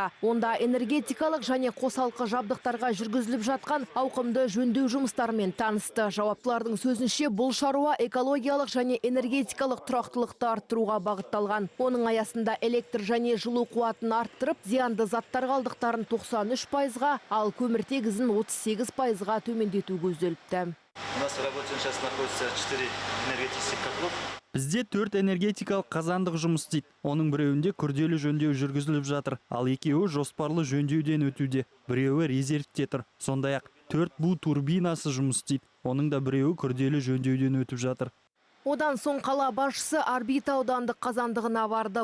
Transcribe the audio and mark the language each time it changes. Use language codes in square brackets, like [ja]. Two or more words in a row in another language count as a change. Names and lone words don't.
[kk] Онда энергетикалық және қосалқы жабдықтарға жүргізіліп жатқан ауқымды жөндеу жұмыстарымен танысты. Жауаптылардың сөзінше бұл шаруа экологиялық және энергетикалық тұрақтылықты арттыруға бағытталған. Оның аясында электр және жылу қуатын арттырып, зиянды заттар қалдықтарын 93%-ға, ал көміртек ізін 38%-ға төмендету көзделіпті. [ru] У нас в работе сейчас находится 4 энергетических котлов. [kk] Бізде 4 энергетикалық қазандық жұмыс істейді. Оның біреуінде күрделі жөндеу жүргізіліп жатыр, ал екеуі жоспарлы жөндеуден өтуде. Біреуі резервте тұр. Сондай-ақ 4 бу турбинасы жұмыс істейді. Оның да біреуі күрделі жөндеуден өтіп жатыр. Одан соң қала басшысы Орбита аудандық қазандығына барды.